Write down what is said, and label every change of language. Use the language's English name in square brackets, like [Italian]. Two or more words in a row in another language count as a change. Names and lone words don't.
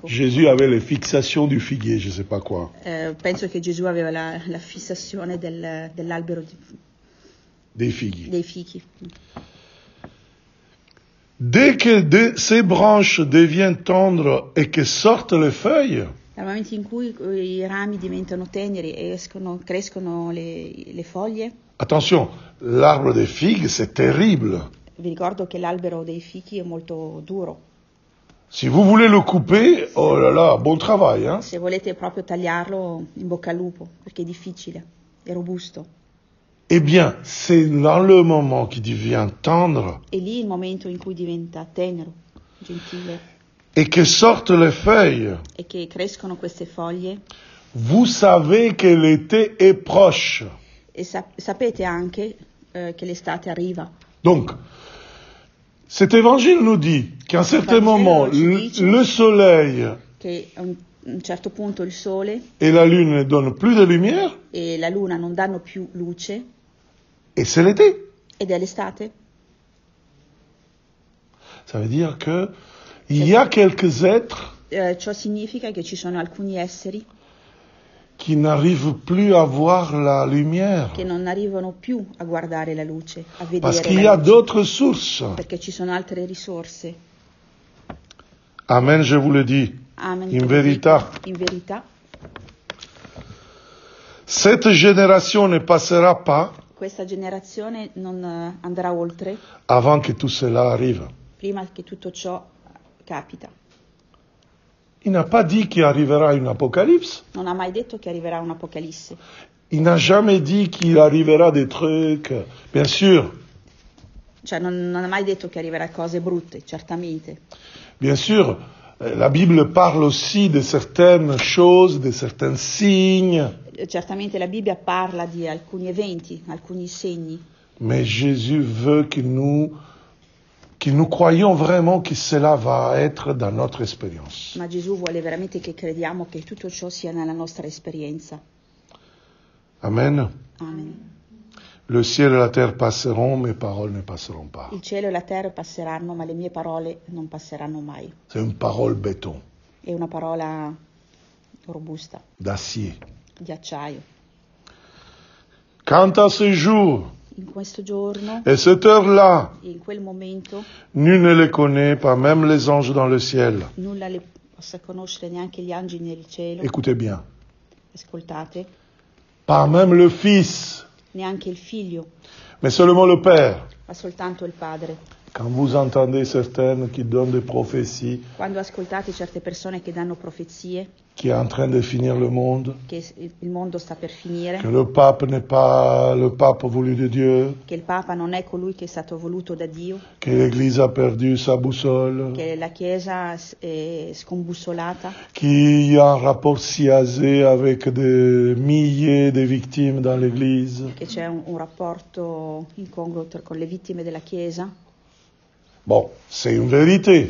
[French] Jésus avait les fixations du figuier, je ne sais pas quoi. [Italian] Penso che Gesù aveva la fissazione dell'albero dei figli. dei fichi. [French] Dès que ces branches deviennent tendres et que sortent les feuilles, [Italian] Dal momento in cui i rami diventano teneri e crescono le foglie, [French] attention, l'arbre des figues, c'est terrible. [Italian] vi ricordo che l'albero dei fichi è molto duro. [French] Si vous voulez le couper, oh là là, bon travail, hein. [Italian] Se volete proprio tagliarlo, in bocca al lupo, perché è difficile, è robusto. [French] Eh bien, c'est dans le moment qui devient tendre [Italian] E lì il momento in cui diventa tenero, gentile, [French] et que sortent les feuilles, [Italian] e che crescono queste foglie. [French] vous savez que l'été est proche. [Italian] E sapete anche che l'estate arriva. [French] Donc, cet évangile nous dit qu'à un certain moment, le soleil [Italian] Che a un certo punto il sole [French] et la lune ne donnent plus de lumière, [Italian] e la luna non danno più luce, [French] et c'est l'été. [Italian] ed è l'estate. [French] Ça veut dire que il y a quelques êtres [Italian] Ciò significa che ci sono alcuni esseri [French] qui n'arrivent plus à voir la lumière. [Italian] che non arrivano più a guardare la luce, a vedere [French] Parce qu'il y [Italian] la [French] a [Italian] luce, [French] d'autres sources. [Italian] perché ci sono altre risorse. [French] Amen, je vous le dis. [Italian] Amen. In verità. In verità, [French] Cette génération ne passera pas [Italian] questa generazione non andrà oltre [French] avant que tout cela arrive. [Italian] prima che tutto ciò capita. [French] Il n'a pas dit qu'il arrivera une apocalypse. [Italian] Non ha mai detto che arriverà un'apocalisse. [French] Il n'a jamais dit qu'il arrivera des trucs. Bien sûr, [Italian] Cioè non ha mai detto che arriverà cose brutte, certamente. [French] bien sûr, la Bible parle aussi de certaines choses, de certains signes. [Italian] Certamente la Bibbia parla di alcuni eventi, alcuni segni, [French] Mais Jésus veut que nous croyions vraiment que cela va être dans notre expérience. [Italian] ma Gesù vuole veramente che crediamo che tutto ciò sia nella nostra esperienza. [French] Amen. [Italian] Amen. [French] Le ciel et la terre passeront, mes paroles ne passeront pas. [Italian] Il cielo e la terra passeranno, ma le mie parole non passeranno mai. [French] C'est une parole béton, [Italian] È una parola robusta, [French] d'acier. [Italian] di acciaio. [French] Quant à ce jour [Italian] In questo giorno, [French] et cette heure-là, [Italian] in quel momento, [French] nul ne les connaît, pas même les anges dans le ciel. [Italian] nulla le possa conoscere, neanche gli angeli nel cielo. [French] Écoutez bien. [Italian] Ascoltate, [French] Pas même le Fils, [Italian] neanche il figlio, [French] mais seulement le Père. [Italian] ma soltanto il padre. [French] Quand vous entendez certaines qui donnent des prophéties, [Italian] Quando ascoltate certe persone che danno profezie, [French] qui est en train de finir le monde, [Italian] che il mondo sta per finire, [French] que le pape n'est pas le pape voulu de Dieu, [Italian] che il Papa non è colui che è stato voluto da Dio, [French] que l'Église a perdu sa boussole, [Italian] che la Chiesa è scombussolata, [French] qu'il y a un rapport siazé avec des milliers de victimes dans l'Église. [Italian] che c'è un rapporto incongruo con le vittime della Chiesa. [French] Bon, c'est une vérité.